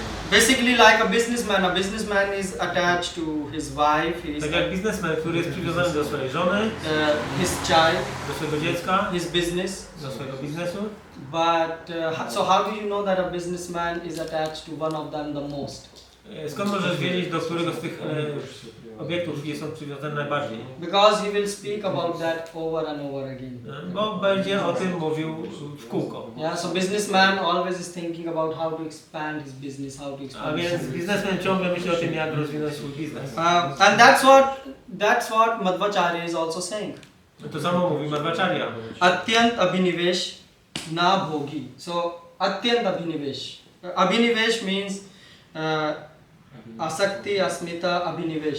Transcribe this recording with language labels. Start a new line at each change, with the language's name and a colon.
English: Basically like a businessman is attached to his wife,
Polish: Tak jak biznesmen, który jest przywiązany do swojej żony,
English: his child,
Polish: do swojego dziecka,
English: his business.
Polish: do swojego biznesu.
English: But so how do you know that a businessman is attached to one of them the most?
Polish: Skąd możesz wiedzieć, do którego z tych obiektów jest on przywiązany najbardziej?
English: Because he will speak about that over and over again.
Polish: Bo będzie o tym mówił w kółko.
English: Yeah, so businessman always is thinking about how to expand his business, how to expand.
Polish: A więc biznesmen ciągle myśli o tym, jak rozwinąć swój biznes.
English: And that's what Madhvacharya is also saying.
Polish: To samo mówi Madhvacharya.
Sanskrit: Atyant abhinivesh na bhogi.
English: So atyant abhinivesh. Abhinivesh means asakti, asmita, abhinivesh.